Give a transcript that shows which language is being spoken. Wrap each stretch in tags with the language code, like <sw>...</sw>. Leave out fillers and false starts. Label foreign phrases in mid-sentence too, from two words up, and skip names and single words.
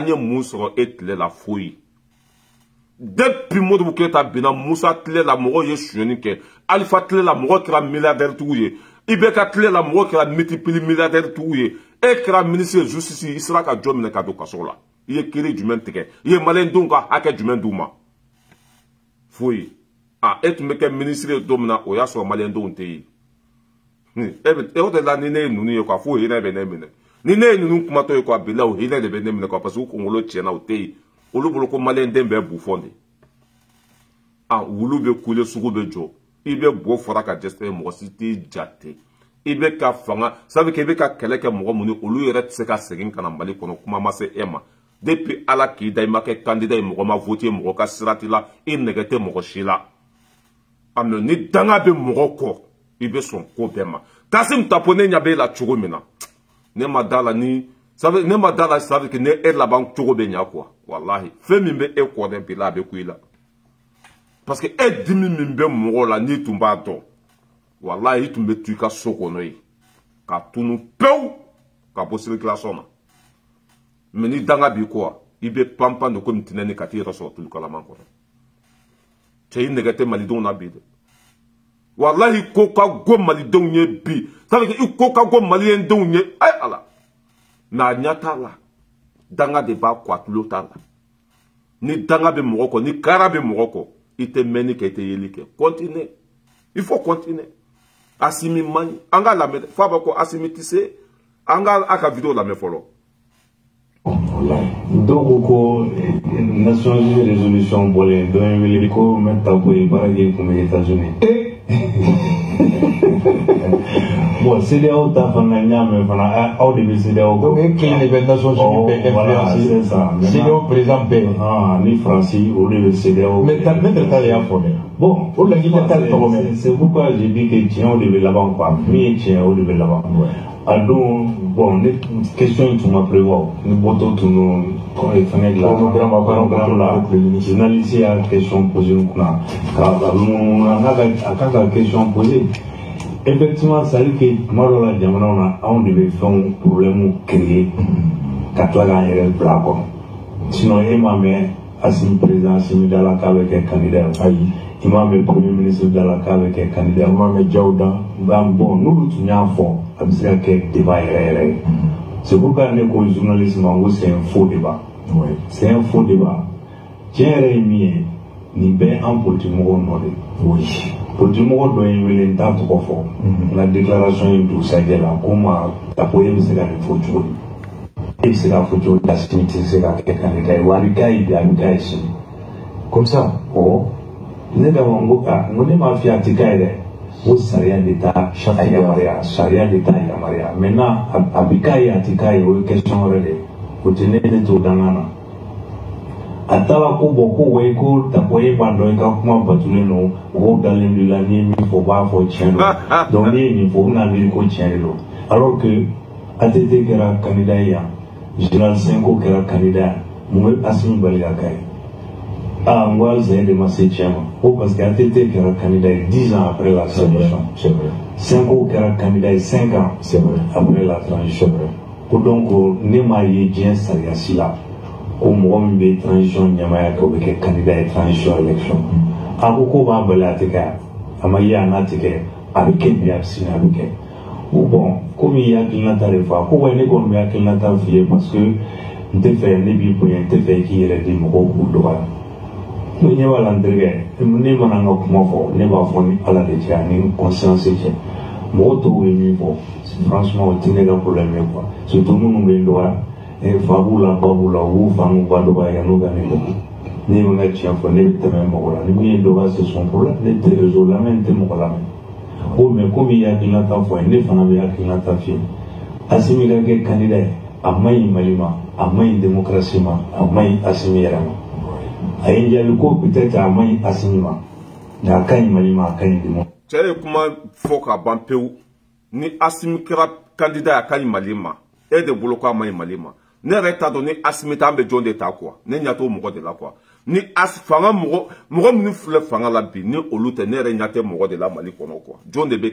<bm>ye mun sɔrɔ e tile la foyi depuis Modibo Keyita binna Musa tile la mɔgɔw ye sonyɛni kɛ Alifa tile la mɔgɔ kɛra milliardaire tigiw ye IBK tile la mɔgɔ kɛra</bm> <fr>multiple milliardaire</fr> <bm>tigiw ye e kɛra</bm> <fr>ministre de justice</fr> <bm>i sera ka jɔ minɛ ka don kaso la i ye kiiri jumɛn tigɛ i ye maliyɛndenw ka hakɛ jumɛn d'u ma foyi e tun bɛ kɛ ministre ye don min na o y'a sɔrɔ maliyɛndenw tɛ yen o de la ni ne ye ninnu ye quoi fo hinɛ bɛ ne minɛ ni ne ye ninnu kumatɔ ye quoi bila o hinɛ de bɛ ne minɛ quoi parce que u kunkolo tiɲɛna o tɛ yen olu bolo ko maliyɛnden bɛɛ bufɔn de wulu bɛ kule sugu bɛ jɔ i bɛ bo fɔra ka dɛsɛ mɔgɔ si t'i jate i bɛ ka fanga</bm> <fr>ça veut dire que</fr> <bm>i bɛ ka kɛlɛ kɛ mɔgɔ minnu olu yɛrɛ tɛ se ka segin ka na Mali kɔnɔ kuma ma se e ma depuis Ala k'i da i ma kɛ candidat ye mɔgɔ ma voté mɔgɔ ka sira t'i la i nɛgɛ tɛ mɔgɔ si la mais ni danga bɛ mɔgɔ kɔ i bɛ sɔn ko bɛɛ ma Kasum Tapo ne ɲɛ bɛ e la cogo min na ne ma da la ni ne ma da la</bm> <fr>ça veut dire que</fr> <bm>ne e laban cogo bɛ ɲa quoi wallahi fɛn min bɛ e kɔ dɛ bi la a bɛ ku i la</bm> <fr>parce que</fr> <bm>e dimi min bɛ mɔgɔ la n'i tun b'a dɔn wallahi i tun bɛ to i ka so kɔnɔ yen ka tunu pewu ka bɔ circulation na mais ni danga bi quoi i bɛ panpan de komi tinɛni ka t'i yɛrɛ sɔrɔ tulu kalaman kɔnɔ cɛ i nɛgɛ tɛ malidenw na bi dɛ wallahi ko ka go malidenw ye bi</bm> <fr>ça veut dire</fr> <bm>i ko ka go maliyendenw ye ay ala mais a ɲɛ t'a la danga de b'a kɔ a tulo t'a la ni danga bɛ mɔgɔ kɔ ni kara bɛ mɔgɔ kɔ i tɛ mɛnni kɛ i tɛ yeli kɛ</bm> <fr>continuer il faut continuer</fr> <bm>Assimi man an ka lamɛn fo a b'a ko Assimi tɛ se an ka a ka vidéo lamɛn fɔlɔ dɔw ko</bm> <fr>Nations Unies résolution</fr> <bm>bɔlen dɔ ye wele ko mɛ ta ko ye baara kɛ kun bɛ États-Unis bon CEDEAO ta fana n y'a mɛn fana aw de bɛ CEDEAO donc e kelen de bɛ Nations Unies bɛɛ influencer CEDEAO président bɛɛ ni Faransi olu de bɛ CEDEAO</bm> <fr>mais maître</fr> <bm>Tall y'a fɔ dɛ bon o laɲini tɛ Tall tɔgɔ mɛn</bm> <fr>c'est pourquoi j'ai dit que</fr> <bm>tiɲɛw de bɛ laban quoi min ye tiɲɛ o de bɛ laban a don bon ne question in tun ma prévoir ni bɔtɔ tun don fɛngɛ dilan la journaliste y'a</bm> <fr>question posé</fr> <bm>n kunna a kan ka</bm> <fr>question posé effectivement ça veut dire que</fr> <bm>tuma dɔ la jamanaw na anw de bɛ fɛnw</bm> <fr>problème créer</fr> <bm>ka tila k'an yɛrɛ bila a kɔnɔ sinon e m'a mɛn Assimi président Assimi da la k'a bɛ kɛ candidat ayi i m'a mɛn</bm> <fr>premier ministre</fr> <bm>da la k'a bɛ kɛ candidat i m'a mɛn Jawuda bon n'olu tun y'a fɔ a bɛ se ka kɛ débat yɛrɛ yɛrɛ ye</bm> <fr>c'est pourquoi</fr> <bm>ne ko journaliste ma ko</bm> <fr>c'est un faux débat c'est un faux débat</fr> <bm>tiɲɛ yɛrɛ ye min ye nin bɛɛ an politique mɔgɔw nɔ de politique mɔgɔ dɔ ye wele n t'a tɔgɔ fɔ n ka déclaration in dugusajɛ la ko ma a ko e bɛ se ka nin fɔ cogo di e bɛ se ka fɔ cogo di Assimi tɛ se ka kɛ candidat ye wa a bɛ k'a ye bi a bɛ k'a ye sini</bm> <fr>comme ça</fr> <bm>ne ka n ko ne m'a f'i ye a tɛ k'a ye dɛ ko sariya de t'a yamaruya sariya de t'a yamaruya maintenant a bɛ k'a ye a tɛ k'a ye o ye question wɛrɛ de ye o tɛ ne t'o dangan na a taara ko bɔn ko wayi ko tako e b'a dɔn i ka kuma batulen don mɔgɔw dalen b'i la n'i ye min fɔ u b'a fɔ tiɲɛ don donc n'i ye nin fɔ u bɛna miiri ko tiɲɛ de don</bm> <fr>alors que</fr> <bm>ATT kɛra candidat ye yan général Senko kɛra candidat yan mun bɛ Assimi bali ka k'a ye n ko halisa e de ma se tiɲɛ ma ko</bm> <fr>parce que</fr> <bm>ATT kɛra candidat ye 10</bm> <fr>ans après la transition</fr> <bm>Senko kɛra candidat ye</bm> <fr>5 ans après la transition</fr> <bm>ko donc ne m'a ye diɲɛ sariya si la ko mɔgɔ min bɛ transition ɲamaya kɛ o bɛ kɛ candidat ye</bm> <fr>transition élection</fr> <bm>a ko ko b'a bali a tɛ kɛ a ma ye a n'a tɛ kɛ a bɛ kɛ bi a bɛ sini a bɛ kɛ ko bon komi i hakilinata de fɔ a ko wa ne kɔni bɛ hakilinata f'i ye</bm> <fr>parce que</fr> <bm>n tɛ fɛ ne b'i bonya n tɛ fɛ i k'i yɛrɛ di mɔgɔw k'u dɔgɔya ne ɲɛ b'a la n terikɛ ne mana n ka kuma fɔ ne b'a fɔ ni ala de cɛ ani conscience cɛ mɔgɔ tɔw ye min fɔ franchement o tɛ ne ka problème ye quoi surtout minnu bɛ n dɔgɔya fa b'u la ba b'u la u b'u fa n'u ba dɔgɔya yan'u ka ne dɔgɔ ne bɛ n ka tiɲɛ fɔ ne bɛ tɛmɛ mɔgɔ la ni min ye dɔgɔya</bm> <fr>c'est son problème</fr> <bm>ne tɛ réseau lamɛn n tɛ mɔgɔ lamɛn ko mais komi i hakilinata fɔ ye ne fana bɛ hakilinata f'i ye Assimi ka kɛ candidat ye a ma ɲi Mali ma a ma ɲi démocratie ma a ma ɲi Assimi yɛrɛ ma a ye n jaabi ko peut-être a ma ɲi Assimi ma mais a ka ɲi Mali ma a ka ɲi démocratie. cɛ ye kuma fɔ ka ban pewu ni Assimi kɛra candidat ye a ka ɲi Mali ma e de bolo ko a ma ɲi Mali ma ne yɛrɛ t'a dɔn ni Assimi ta an bɛ jɔn de ta quoi ne ɲɛ t'o mɔgɔ de la quoi ni fanga mɔgɔ minnu filɛ fanga la bi ni olu tɛ ne yɛrɛ ɲɛ tɛ mɔgɔ de la Mali kɔnɔ quoi jɔn de bɛ</bm>